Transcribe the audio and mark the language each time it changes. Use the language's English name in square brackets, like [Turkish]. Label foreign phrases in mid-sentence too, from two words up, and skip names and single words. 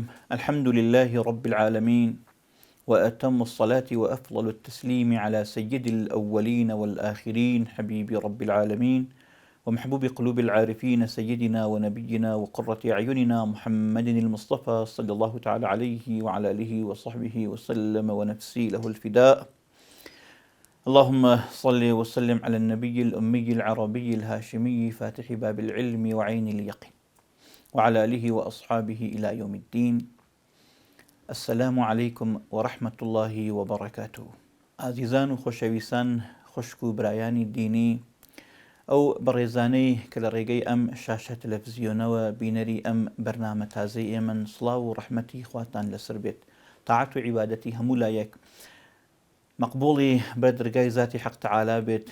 [Arabic] الحمد لله رب العالمين، وأتم الصلاة وأفضل التسليم على سيد الأولين والآخرين، حبيب رب العالمين ومحبوب قلوب العارفين، سيدنا ونبينا وقرة أعيننا محمد المصطفى صلى الله تعالى عليه وعلى آله وصحبه وسلم، ونفسي له الفداء. اللهم صل وسلم على النبي الأمي العربي الهاشمي فاتح باب العلم وعين اليقين، وعلى آله وأصحابه إلى يوم الدين. السلام عليكم ورحمة الله وبركاته. [Central Kurdish] عزیزان و خۆشەویستان، خوشک و برایانی دینی، ئەو بەڕێزانەی کە لە ڕێگەی ئەم شاشە تەلەڤیزیۆنەوە بینەری ئەم بەرنامە تازەی ئێمن، سڵاو و ڕەحمەتی خواتان لەسەر بێت. تاعات و عیبادەتی هەموو لایەک مەقبوڵی بە دەرگای ذاتی حەق تەعالا بێت.